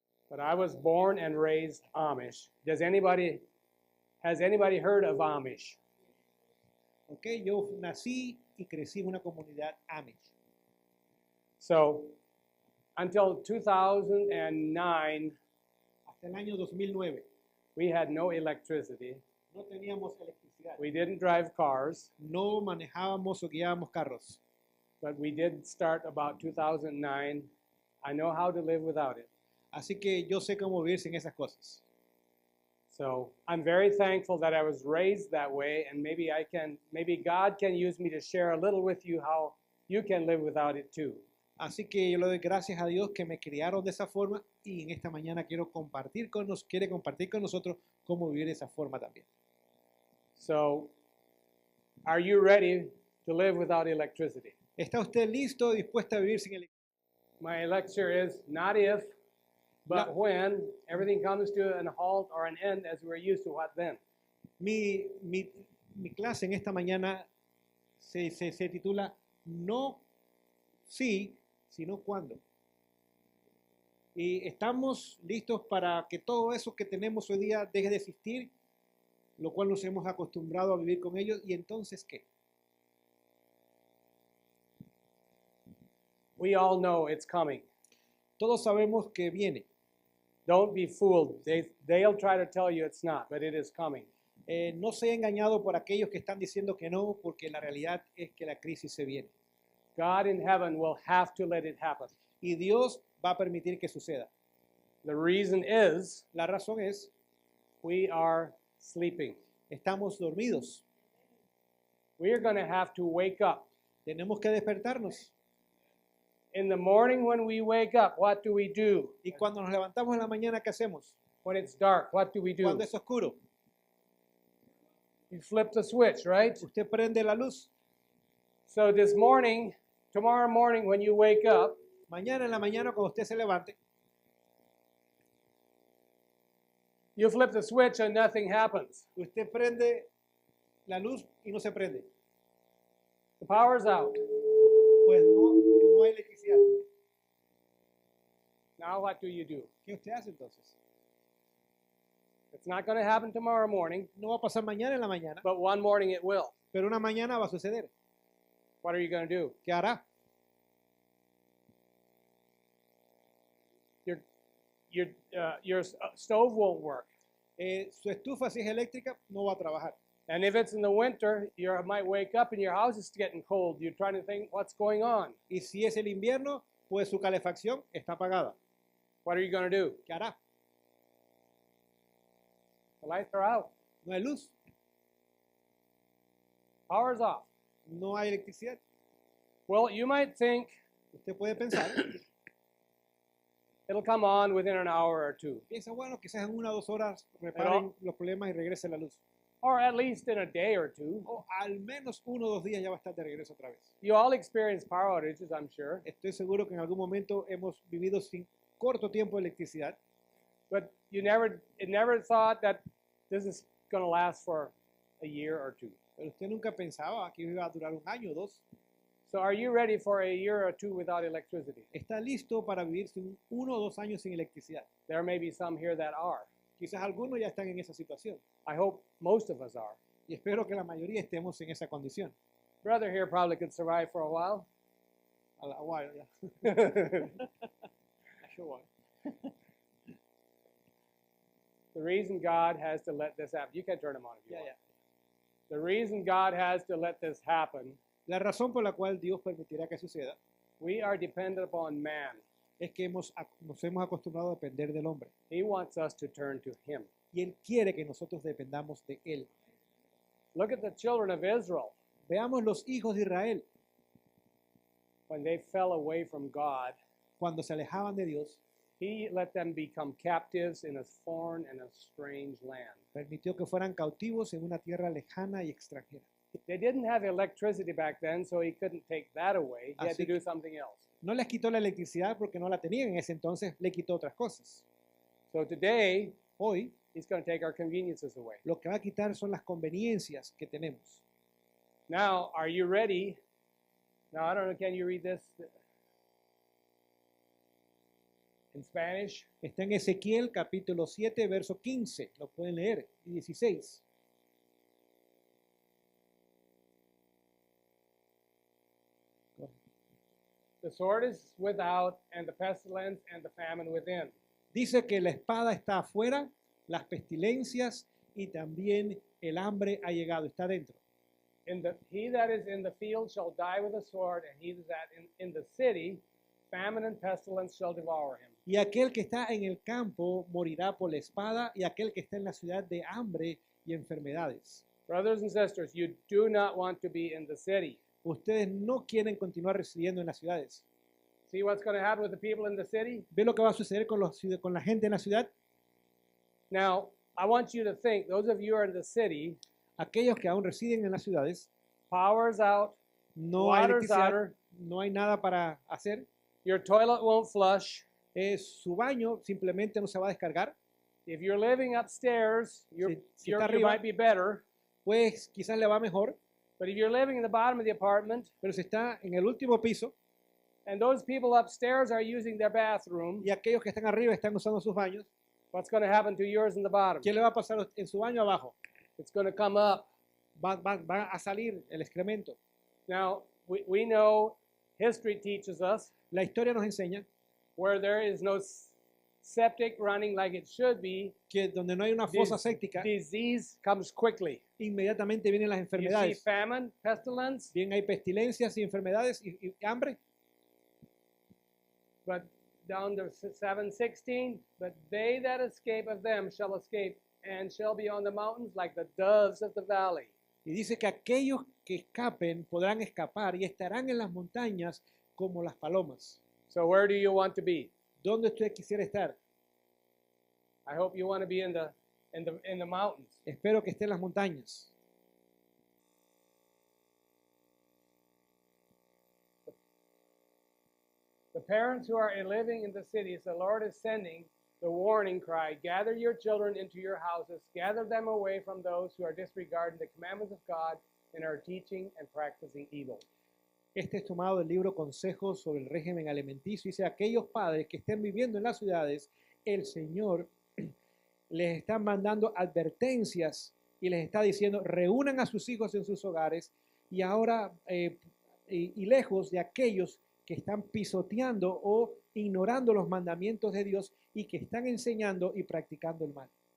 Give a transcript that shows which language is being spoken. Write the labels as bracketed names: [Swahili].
[English] But I was born and raised Amish. Has anybody heard of Amish? [Spanish] Okay, yo nací y crecí en una comunidad Amish. [English] So until 2009, [Spanish] Hasta el año 2009 [English] we had no electricity. [Spanish] no teníamos electricidad. [English] We didn't drive cars, [Spanish] No manejábamos o guiábamos carros. [English] but we did start about 2009. I know how to live without it. [Spanish] Así que yo sé cómo vivir sin esas cosas. [English] So I'm very thankful that I was raised that way, and maybe God can use me to share a little with you how you can live without it too. [Spanish] Así que yo le doy gracias a Dios que me criaron de esa forma y en esta mañana quiere compartir con nosotros cómo vivir de esa forma también. [English] So, are you ready to live without electricity? [Spanish] ¿Está usted listo, dispuesto a vivir sin electricidad? [English] My lecture is not if, but when everything comes to an halt or an end as we're used to, what then? [Spanish] Mi clase en esta mañana se titula No sí, sino cuándo. Y estamos listos para que todo eso que tenemos hoy día deje de existir, lo cual nos hemos acostumbrado a vivir con ellos. ¿Y entonces qué? [English] We all know it's coming. [Spanish] Todos sabemos que viene. [English] Don't be fooled. They'll try to tell you it's not, but it is coming. [Spanish] No sea engañado por aquellos que están diciendo que no, porque la realidad es que la crisis se viene. [English] God in heaven will have to let it happen. [Spanish] Y Dios va a permitir que suceda. [English] The reason is [Spanish] La razón es, [English] we are sleeping. [Spanish] estamos dormidos. [English] We are going to have to wake up. [Spanish] Tenemos que despertarnos. [English] In the morning when we wake up, what do we do? [Spanish] Y cuando nos levantamos en la mañana, ¿qué hacemos? [English] When it's dark, what do we do? [Spanish] Cuando es oscuro, [English] You flip the switch, right? [Spanish] usted prende la luz. [English] So tomorrow morning when you wake up, [Spanish] Mañana en la mañana, cuando usted se levante, [English] you flip the switch and nothing happens. [Spanish] usted prende la luz y no se prende. [English] The power's out. [Spanish] Pues no hay electricidad. [English] Now what do you do? [Spanish] ¿Qué usted hace entonces? [English] It's not going to happen tomorrow morning, [Spanish] No va a pasar mañana en la mañana, [English] but one morning it will. [Spanish] pero una mañana va a suceder. [English] What are you going to do? [Spanish] ¿Qué hará? [English] Your stove won't work. [Spanish] Su estufa, si es eléctrica, no va a trabajar. [English] And if it's in the winter, you might wake up and your house is getting cold. You're trying to think what's going on. [Spanish] Y si es el invierno, pues su calefacción está apagada. [English] What are you going to do? [Spanish] ¿Qué hará? [English] The lights are out. [Spanish] No hay luz, [English] Power's off. [Spanish] no hay electricidad. [English] Well, you might think [Spanish] Usted puede pensar, [English] it'll come on within an hour or two, [Spanish] piensa, bueno, quizás en 1 o 2 horas reparen los problemas y regrese la luz. [English] or at least in a day or two. [Spanish] O al menos 1 o 2 días ya va a estar de regreso otra vez. [English] You all experience power outages, I'm sure. [Spanish] Estoy seguro que en algún momento hemos vivido sin corto tiempo de electricidad, [English] But you never thought that this is going to last for a year or two. [Spanish] pero usted nunca pensaba que iba a durar 1 año o 2. [English] So are you ready for a year or two without electricity? [Spanish] ¿Está listo para vivir sin 1 o 2 años sin electricidad? [English] There may be some here that are. [Spanish] Quizás algunos ya están en esa situación [English] I hope most of us are. [Spanish] y espero que la mayoría estemos en esa condición. [English] Brother here probably could survive for a while. A while, yeah. Sure why. The reason God has to let this happen, you can turn them on if you Yeah, want. yeah. The reason God has to let this happen, [Spanish] La razón por la cual Dios permitirá que suceda [English] we are dependent upon man. [Spanish] es que nos hemos acostumbrado a depender del hombre. [English] He wants us to turn to him. [Spanish] Y Él quiere que nosotros dependamos de Él. [English] Look at the children of Israel. [Spanish] Veamos los hijos de Israel [English] When they fell away from God, [Spanish] cuando se alejaban de Dios. [English] he let them become captives in a foreign and a strange land. [Spanish] Permitió que fueran cautivos en una tierra lejana y extranjera. [English] They didn't have electricity back then, so he couldn't take that away. He had [Spanish] Así [English] to [Spanish] que- [English] do something else. [Spanish] No les quitó la electricidad porque no la tenían en ese entonces, le quitó otras cosas. [English] So today, [Spanish] Hoy [English] he's going to take our conveniences away. [Spanish] lo que va a quitar son las conveniencias que tenemos. [English] Now, are you ready? Now, I don't know, can you read this? in Spanish. [Spanish] Está en Ezequiel capítulo 7, verso 15. Lo pueden leer. Y 16. [English] The sword is without, and the pestilence and the famine within. [Spanish] Dice que la espada está afuera, las pestilencias y también el hambre ha llegado, está dentro. [English] He that is in the field shall die with a sword, and he that in the city, famine and pestilence shall devour him. [Spanish] Y aquel que está en el campo morirá por la espada, y aquel que está en la ciudad de hambre y enfermedades. [English] Brothers and sisters, you do not want to be in the city. [Spanish] Ustedes no quieren continuar residiendo en las ciudades. [English] See what's going to happen with the people in the city? [Spanish] ¿Ve lo que va a suceder con la gente en la ciudad? [English] Now, I want you to think, those of you who are in the city, [Spanish] Aquellos que aún residen en las ciudades, [English] power's out, [Spanish] no hay [English] water's [Spanish] electricidad, [English] out, [Spanish] no hay nada para hacer. [English] your toilet won't flush. [Spanish] Su baño simplemente no se va a descargar. [English] If you're living upstairs, [Spanish] Si [English] you [Spanish] está arriba, [English] might be better. [Spanish] pues quizás le va mejor, [English] But if you're living in the bottom of the apartment, [Spanish] pero si está en el último piso [English] and those people upstairs are using their bathroom, [Spanish] y aquellos que están arriba están usando sus baños, [English] what's going to happen to yours in the bottom? [Spanish] ¿qué le va a pasar en su baño abajo? [English] It's going to come up. [Spanish] Va a salir el excremento. [English] Now, we know history teaches us [Spanish] La historia nos enseña [English] where there is no septic running like it should be, [Spanish] que donde no hay una fosa séptica, [English] disease comes quickly. [Spanish] inmediatamente vienen las [English] You see [Spanish] enfermedades. [English] famine, pestilence, [Spanish] Bien, hay pestilencias y enfermedades y hambre, [English] but down to 7:16, but they that escape of them shall escape and shall be on the mountains like the doves of the valley. [Spanish] y dice que aquellos que escapen podrán escapar y estarán en las montañas como las palomas. [English] So where do you want to be? [Spanish] ¿Dónde usted quisiera estar? [English] I hope you want to be in the mountains. [Spanish] Espero que esté en las montañas. [English] The parents who are living in the cities, the Lord is sending the warning cry, gather your children into your houses, gather them away from those who are disregarding the commandments of God and are teaching and practicing evil. [Spanish] Este es tomado del libro Consejos sobre el régimen alimenticio. Dice, aquellos padres que estén viviendo en las ciudades, el Señor les está mandando advertencias y les está diciendo, reúnan a sus hijos en sus hogares y ahora, y lejos de aquellos que están pisoteando o ignorando los mandamientos de Dios y que están enseñando y practicando el mal.